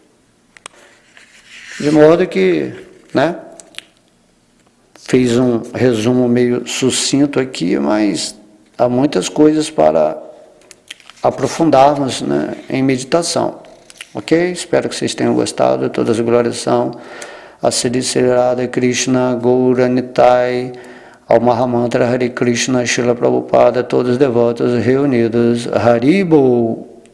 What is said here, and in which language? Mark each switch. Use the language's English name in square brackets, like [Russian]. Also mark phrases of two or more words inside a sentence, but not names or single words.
[Portuguese] De modo que, né, fiz um resumo meio sucinto aqui, mas há muitas coisas para aprofundarmos, né, em meditação. Ok? Espero que vocês tenham gostado. Todas as glórias são a Sri Radha Krishna Gaura Nitai, ao Mahamantra Hare Krishna Srila Prabhupada, todos os devotos reunidos. Haribol.